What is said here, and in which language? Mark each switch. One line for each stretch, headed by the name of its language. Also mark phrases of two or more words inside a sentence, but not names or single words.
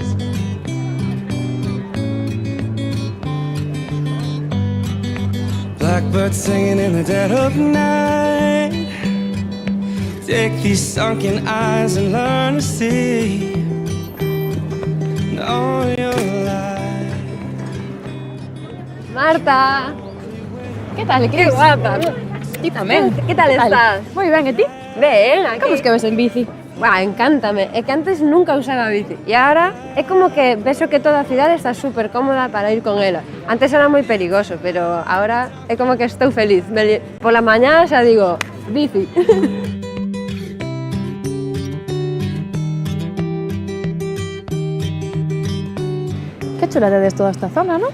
English: Blackbird singing in the dead of night. Take these sunken eyes and learn to see all your life.
Spanish: Marta, ¿Qué tal? qué guapa. ¿Y también? ¿Qué tal estás? Muy bien, ¿y ti?
Galician: Ben, aquí.
Spanish: ¿Cómo es que ves en bici? Buah,
Galician: encántame. É que antes nunca usaba bici e agora é como que vexo que toda a cidade está super cómoda para ir con ela. Antes era moi perigoso, pero agora é como que estou feliz. Pola mañá xa digo, bici. Qué chula tedes toda esta zona, ¿no?